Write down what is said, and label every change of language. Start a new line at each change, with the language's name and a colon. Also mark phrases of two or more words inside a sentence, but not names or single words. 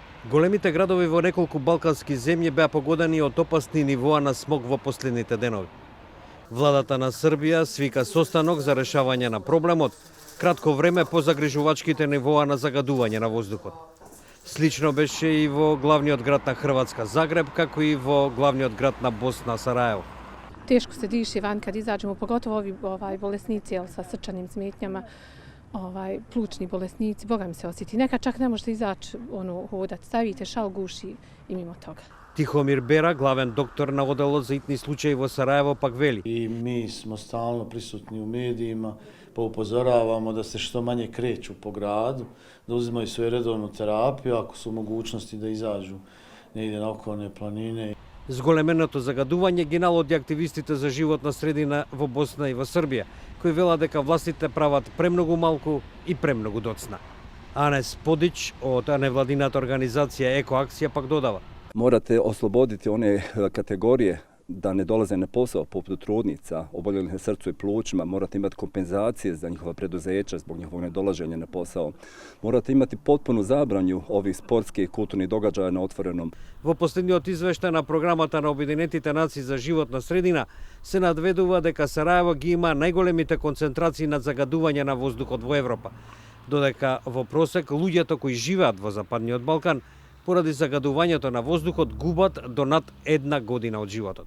Macedonian: Големите градови во неколку балкански земји беа погодени од опасни нивоа на смог во последните денови. Владата на Србија свика состанок за решавање на проблемот кратко време по загрижувачките нивоа на загадување на воздухот. Слично беше и во главниот град на Хрватска Загреб, како и во главниот град на Босна Сараево.
Bosnian: Teško se diši van kad izađemo, pogotovo ovi bolesnici sa srčanim smetnjama, plućni bolesnici, Boga mi se osjeti. Nekad čak ne možete izaći hodati, stavite šal, guši i mimo toga.
Macedonian: Тихомир Бера, главен доктор на оделот за итни случаи во Сараево, пак вели.
Bosnian: I mi smo stalno prisutni u medijima, pa upozoravamo da se što manje kreću po gradu, da uzimaju svoju redovnu terapiju, ako su u mogućnosti da izađu negdje na okolne planine.
Macedonian: Зголеменото загадување ги налоди активистите за животна средина во Босна и во Србија, кои велат дека властите прават премногу малку и премногу доцна. Анес Подич од невладината организација Екоакција пак додава.
Bosnian: Morate osloboditi one kategorije da ne dolaze na posao poput trudnica, oboljelih na srcu i plućima, morate imati kompenzacije za njihova preduzeća zbog njihovog nedolaženja na posao. Morate imati potpunu zabranju ovih sportskih i kulturnih događaja na otvorenom.
Macedonian: Во последниот извештај на програмата на Обединетите нации за животна средина се надведува дека Сараево ги има најголемите концентрации на загадување на воздухот во Европа, додека во просек луѓето кои живеат во Западниот Балкан поради загадувањето на воздухот губат до над 1 година од животот.